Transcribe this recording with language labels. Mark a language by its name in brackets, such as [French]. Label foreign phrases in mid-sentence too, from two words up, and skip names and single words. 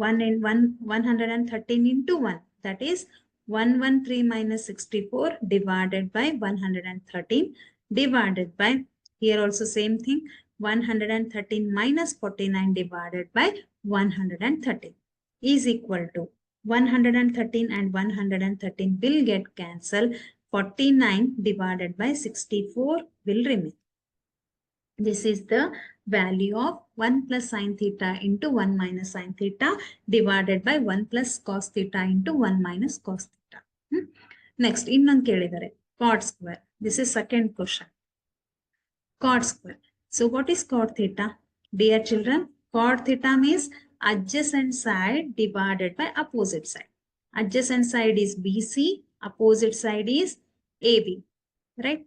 [English] 113 into 1, that is 113 minus 64 divided by 113 divided by, here also same thing, 113 minus 49 divided by 130 is equal to 113 and 113 will get cancelled. 49 divided by 64 will remain. This is the value of 1 plus sin theta into 1 minus sin theta divided by 1 plus cos theta into 1 minus cos theta. Next, [Kannada] ಇನ್ನೊಂದು ಕೇಳಿದ್ದಾರೆ [English] cot square. This is second question. Cot square. So what is cot theta? Dear children, cot theta means adjacent side divided by opposite side. Adjacent side is BC, opposite side is AB, right?